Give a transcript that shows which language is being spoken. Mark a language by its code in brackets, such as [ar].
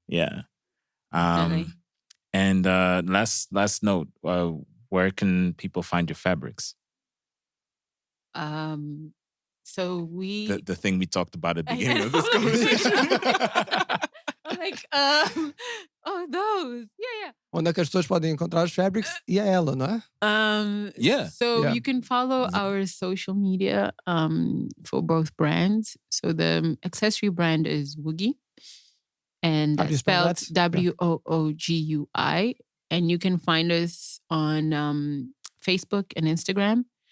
[en] Yeah. And last note, where can people find your fabrics? So we The thing we talked about at the beginning of this conversation. I'm like, those. Yeah. [pt] Onde é que as pessoas podem encontrar os fabrics e a ela, não é? [en] Yeah. So Yeah. you can follow our social media for both brands. So the accessory brand is Woogie, and How do you that's spell spelled WOOGUI. And you can find us on Facebook and Instagram.